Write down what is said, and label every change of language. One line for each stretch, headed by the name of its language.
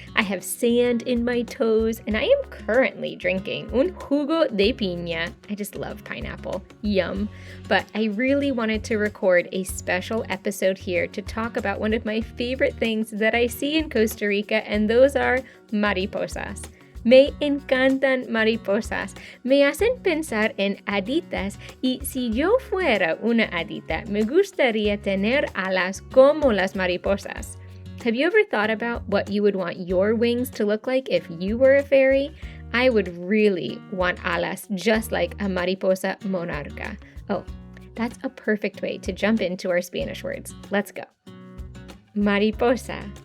English: I have sand in my toes, and I am currently drinking
Spanish: un jugo de piña.
English: I just love pineapple. Yum. But I really wanted to record a special episode here to talk about one of my favorite things that I see in Costa Rica, and those are mariposas.
Spanish: Me encantan mariposas. Me hacen pensar en haditas y si yo fuera una hadita, me gustaría tener alas como las mariposas.
English: Have you ever thought about what you would want your wings to look like if you were a fairy? I would really want alas just like a
Spanish: mariposa monarca.
English: Oh, that's a perfect way to jump into our Spanish words. Let's go. Mariposa.